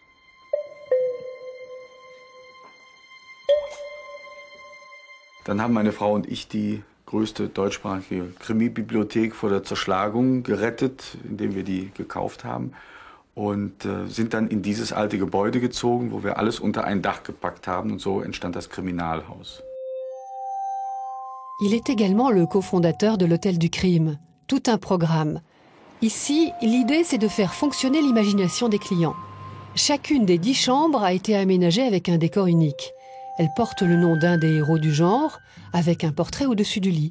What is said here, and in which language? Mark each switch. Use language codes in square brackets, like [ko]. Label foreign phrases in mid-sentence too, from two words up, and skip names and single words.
[de] Dann haben meine Frau und ich die größte deutschsprachige Krimi-Bibliothek vor der Zerschlagung gerettet, indem wir die gekauft haben. Und sind dann in dieses alte Gebäude gezogen, wo wir alles unter ein Dach gepackt haben. Und so entstand das Kriminalhaus. [fr] Il est également le cofondateur de l'Hôtel du Crime. Tout un programme. Ici, l'idée, c'est de faire fonctionner l'imagination des clients. Chacune des 10 chambres a été aménagée avec un décor unique. Elle porte le nom d'un des héros du genre, avec un portrait au-dessus du lit.